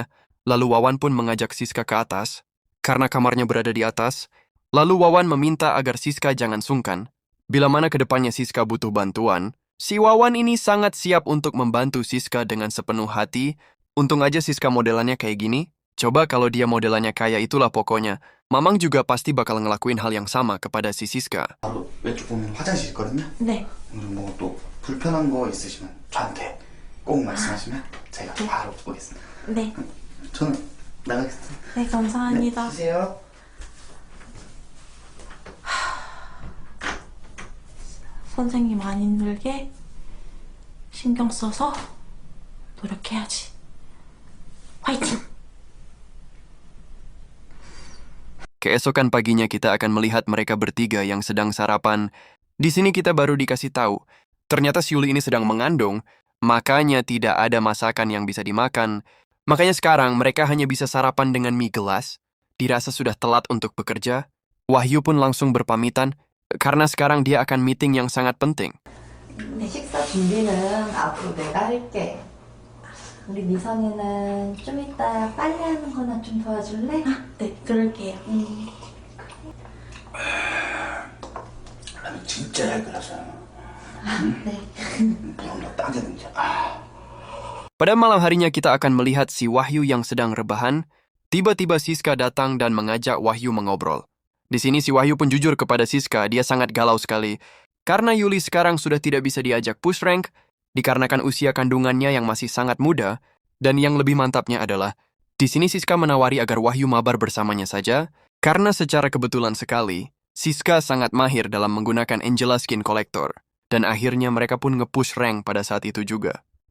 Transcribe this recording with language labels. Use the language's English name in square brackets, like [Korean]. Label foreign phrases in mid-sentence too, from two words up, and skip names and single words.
[Indonesian] Lalu Wawan pun mengajak Siska ke atas. Karena kamarnya berada di atas, lalu Wawan meminta agar Siska jangan sungkan. Bila mana ke depannya Siska butuh bantuan, si Wawan ini sangat siap untuk membantu Siska dengan sepenuh hati. Untung aja Siska modelannya kayak gini. Coba kalau dia modelannya kayak itulah pokoknya. Mamang juga pasti bakal ngelakuin hal yang sama kepada si Siska. [Korean] 바로 왼쪽 보면 화장실 있거든요. 네. 그리고 뭐 또 불편한 거 있으시면 저한테 꼭 말씀하시면 제가 바로 보겠습니다. 네. 저는 나가겠습니다. 네, 감사합니다. 드세요. 선생님 안 힘들게 신경 써서 노력해야지. 화이팅! [Indonesian] Keesokan paginya kita akan melihat mereka bertiga yang sedang sarapan. Di sini kita baru dikasih tahu, ternyata si Yuli ini sedang mengandung, makanya tidak ada masakan yang bisa dimakan. Makanya sekarang mereka hanya bisa sarapan dengan mie gelas. Dirasa sudah telat untuk bekerja. Wahyu pun langsung berpamitan, karena sekarang dia akan meeting yang sangat penting. [Korean] 식사 준비는 앞으로 내가 할게. 우리 미선이는 좀 이따 빨리 하는 거나 좀 도와줄래? 네, 그럴게요. 라면 진짜 잘 끓였어요. 네. 너무 딱이든지. [Indonesian] Pada malam harinya kita akan melihat si Wahyu yang sedang rebahan. Tiba-tiba Siska datang dan mengajak Wahyu mengobrol. Di sini si Wahyu pun jujur kepada Siska, dia sangat galau sekali. Karena Yuli sekarang sudah tidak bisa diajak [English] push rank, [Indonesian] dikarenakan usia kandungannya yang masih sangat muda, dan yang lebih mantapnya adalah, di sini Siska menawari agar Wahyu mabar bersamanya saja, karena secara kebetulan sekali, Siska sangat mahir dalam menggunakan Angela Skin Collector, dan akhirnya mereka pun [English] nge-push rank [Indonesian] pada saat itu juga.